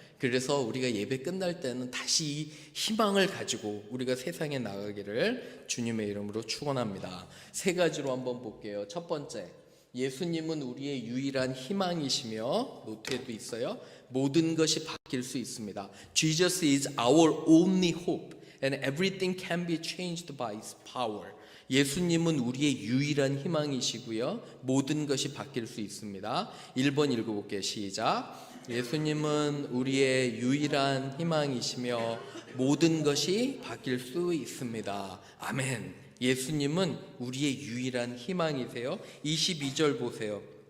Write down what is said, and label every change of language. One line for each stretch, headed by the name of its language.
Korean: 그래서 우리가 예배 끝날 때는 다시 이 희망을 가지고 우리가 세상에 나가기를 주님의 이름으로 축원합니다. 3가지로 한번 볼게요. 첫 번째, 예수님은 우리의 유일한 희망이시며, 노트에도 있어요, 모든 것이 바뀔 수 있습니다.
English: Jesus is our only hope and everything can be changed by His power.
Korean: 예수님은 우리의 유일한 희망이시고요, 모든 것이 바뀔 수 있습니다. 1번 읽어볼게요. 시작. 예수님은 우리의 유일한 희망이시며 모든 것이 바뀔 수 있습니다. 아멘. 예수님은 우리의 유일한 희망이세요. 22절 보세요.